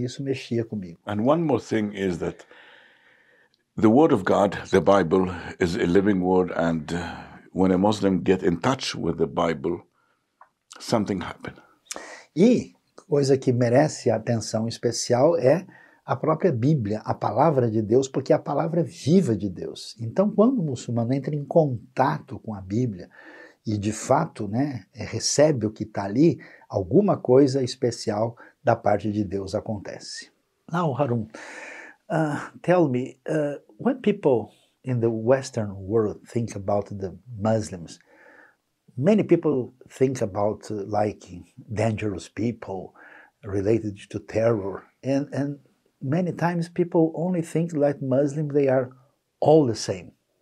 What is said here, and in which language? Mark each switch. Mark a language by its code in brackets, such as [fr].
[pt] E isso mexia comigo. [en] And one more thing is that the Word of God, the Bible, is a living word, and when a Muslim gets in touch with the Bible, something happens. [pt] E coisa que merece atenção especial é a própria Bíblia, a palavra de Deus, porque é a palavra viva de Deus. Então, quando o muçulmano entra em contato com a Bíblia e, de fato, né, recebe o que está ali, alguma coisa especial da parte de Deus acontece. [en] Now, Harun, tell me, when people in the Western world think about the Muslims, many people think about like dangerous people related to terror, and many times people only think like Muslims, they are all the same.